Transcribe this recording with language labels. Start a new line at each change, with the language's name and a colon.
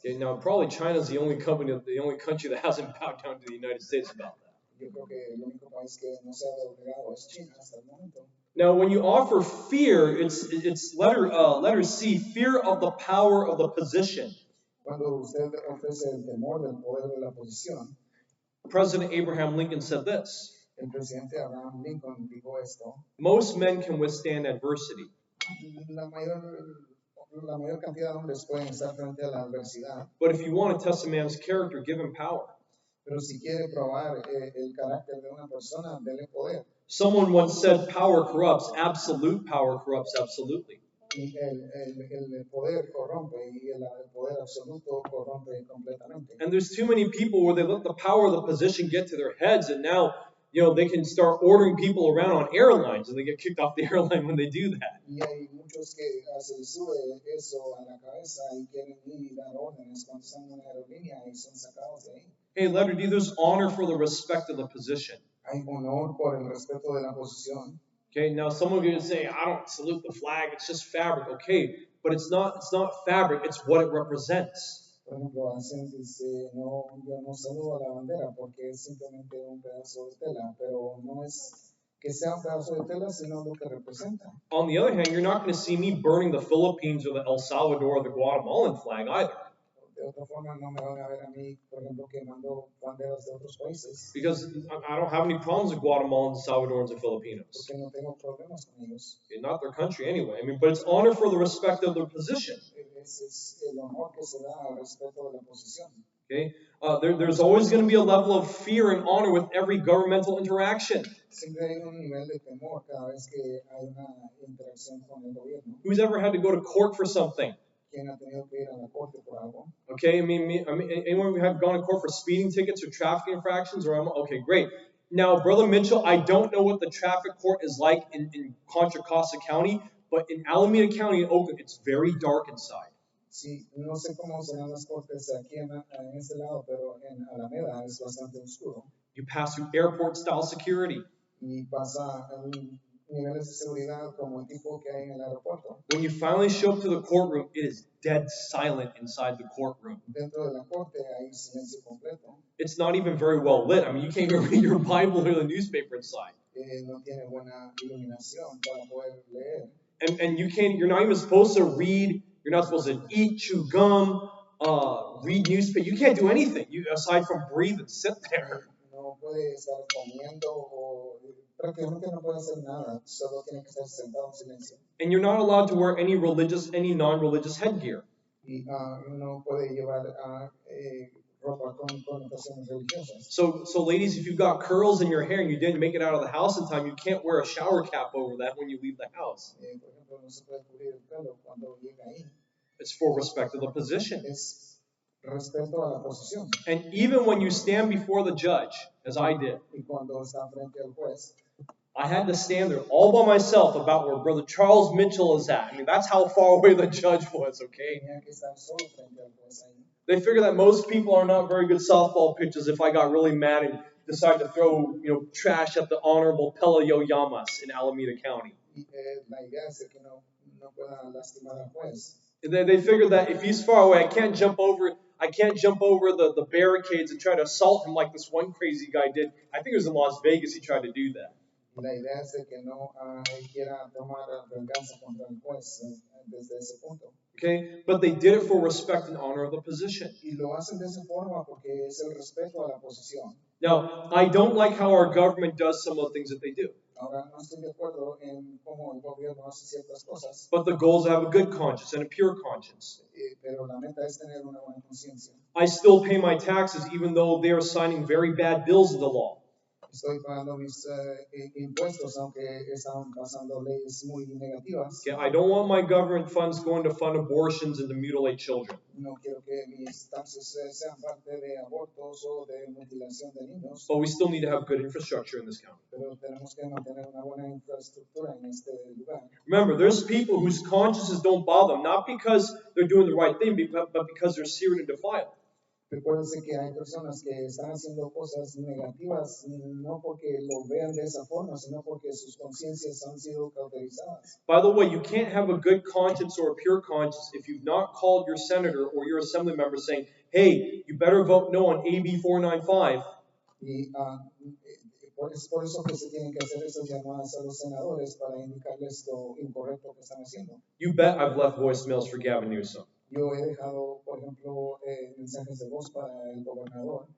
English: Okay, now probably China's the only country that hasn't bowed down to the United States about that.
Spanish: Yo creo que el único país que no se ha doblegado es China hasta el momento.
English: Now, when you offer fear, it's letter C, fear of the power of the position.
Spanish: Cuando usted ofrece el temor del poder de la posición,
English: President Abraham Lincoln said this:
Spanish: el presidente Abraham Lincoln dijo esto:
English: most men can withstand adversity,
Spanish: la mayor cantidad de hombres pueden estar frente a la adversidad,
English: but if you want to test a man's character, give him power.
Spanish: pero si quiere probar el carácter de una persona, dele poder.
English: Someone once said power corrupts, absolute power corrupts absolutely.
Spanish: Y el poder corrompe y el poder absoluto corrompe completamente.
English: And there's too many people where they let the power of the position get to their heads, and now they can start ordering people around on airlines, and they get kicked off the airline when they do that.
Spanish: Y hay muchos que se les sube eso a la cabeza y quieren ir y dar órdenes cuando están en una aerolínea y son sacados de ahí.
English: Hey, letter D, there's honor for the respect of the position.
Spanish: Hay honor por el respeto de la posición.
English: Okay, now some of you say, I don't salute the flag, it's just fabric. Okay, but it's not fabric, it's what it represents.
Spanish: Por ejemplo, hacen dice, no, yo no saludo a la bandera porque es simplemente un pedazo de tela, pero no es que sea un pedazo de tela, sino lo que representa.
English: On the other hand, you're not going to see me burning the Philippines or the El Salvador or the Guatemalan flag either.
Spanish: De otra forma, no me van a ver a mí, por ejemplo, quemando banderas de otros países.
English: Because I don't have any problems with Guatemalans, Salvadorans, and Filipinos.
Spanish: Porque no tengo problemas con ellos.
English: Okay, not their country anyway. I mean, but it's honor for the respect of their position.
Spanish: Ese es el honor que se da al respeto de la posición.
English: Okay, there's always going to be a level of fear and honor with every governmental interaction.
Spanish: Siempre hay un nivel de temor cada vez que hay una interacción con el gobierno.
English: Who's ever had to go to court for something?
Spanish: ¿Quién ha tenido que ir a la corte por algo?
English: Okay, I mean, anyone have gone to court for speeding tickets or traffic infractions? Okay, great. Now, Brother Mitchell, I don't know what the traffic court is like in Contra Costa County, but in Alameda County in Oakland, it's very dark inside.
Spanish: Sí, no sé cómo serán las cortes aquí en este lado, pero en Alameda es bastante oscuro.
English: You pass through airport-style security.
Spanish: Y pasa niveles de seguridad como el tipo que hay en el aeropuerto.
English: When you finally show up to the courtroom, it is dead silent inside the courtroom.
Spanish: Dentro de la corte hay silencio completo.
English: It's not even very well lit. I mean, you can't even read your Bible or the newspaper inside.
Spanish: No tiene buena iluminación para poder leer.
English: And you're not even supposed to read. You're not supposed to eat, chew gum, read newspaper. You can't do anything aside from breathe and sit there.
Spanish: No puede estar comiendo o prácticamente no puede hacer nada. Solo tiene que estar sentado en silencio.
English: And you're not allowed to wear any non-religious headgear.
Spanish: Y no puede llevar ropa con connotaciones religiosas.
English: So ladies, if you've got curls in your hair and you didn't make it out of the house in time, you can't wear a shower cap over that when you leave the house.
Spanish: Por ejemplo, no se puede cubrir el pelo cuando llega ahí.
English: It's for respect of the position.
Spanish: Es respeto a la posición.
English: And even when you stand before the judge, as I did,
Spanish: Y cuando está frente al juez,
English: I had to stand there all by myself about where Brother Charles Mitchell is at. I mean, that's how far away the judge was, okay?
Spanish: tenía que estar solo frente al juez ahí.
English: They figure that most people are not very good softball pitchers if I got really mad and decided to throw, trash at the Honorable Pelayo Llamas in Alameda County.
Spanish: Y la idea es de que no pueda lastimar al juez.
English: They figured that if he's far away, I can't jump over the barricades and try to assault him like this one crazy guy did. I think it was in Las Vegas he tried to do that.
Spanish: Y la idea es de que no quiera tomar venganza contra el juez desde ese punto.
English: Okay, but they did it for respect and honor of the position.
Spanish: Y lo hacen de esa forma porque es el respeto a la posición.
English: Now, I don't like how our government does some of the things that they do.
Spanish: Ahora no estoy de acuerdo en cómo el gobierno hace ciertas cosas,
English: But the goal is to have a good conscience and a pure conscience.
Spanish: pero la meta es tener una buena conciencia.
English: I still pay my taxes even though they are signing very bad bills of the law.
Spanish: Estoy pagando mis impuestos, aunque están pasando leyes muy negativas.
English: Okay, I don't want my government funds going to fund abortions and to mutilate children.
Spanish: No quiero que mis taxes sean parte de abortos o de mutilación de niños,
English: But we still need to have good infrastructure in this county.
Spanish: pero tenemos que mantener una buena infraestructura en este lugar.
English: Remember, there's people whose consciences don't bother them, not because they're doing the right thing, but because they're seared and defiled.
Spanish: Recuérdense que hay personas que están haciendo cosas negativas no porque lo vean de esa forma, sino porque sus conciencias han sido cauterizadas.
English: By the way, you can't have a good conscience or a pure conscience if you've not called your senator or your assembly member saying, hey, you better vote no on AB 495.
Spanish: Y es por eso que se tienen que hacer esas llamadas a los senadores para indicarles lo incorrecto que están haciendo.
English: You bet I've left voicemails for Gavin Newsom.
Spanish: Yo he dejado, por ejemplo, mensajes de voz para el gobernador.